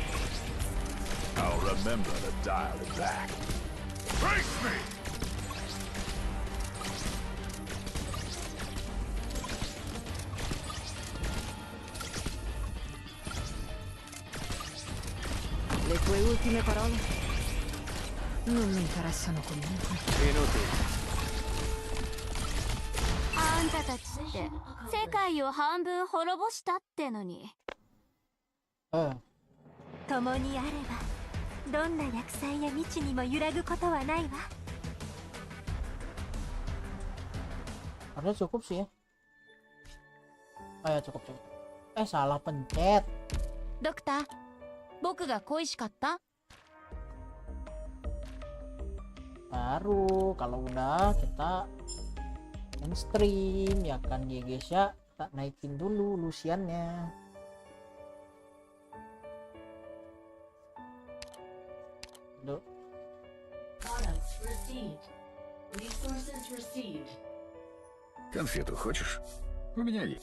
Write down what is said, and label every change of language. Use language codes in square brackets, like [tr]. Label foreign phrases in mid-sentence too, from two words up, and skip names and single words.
[en] I'll remember to dial it back. Face me! [it] Le tue ultime parole? Non mi interessano comunque. [ja] あんたたちって世界を半分滅ぼしたってのに。共にあればどんな厄災や未知にも揺らぐことはないわ。 [id] Harusnya cukup sih ya. Oh ya cukup. Salah pencet. [ja] ドクター、僕が恋しかった？ [id] Baru kalau udah kita stream ya kan ya guys ya. Tak naikin dulu Luciannya. Duh. [ru] Конфету хочешь? У меня есть.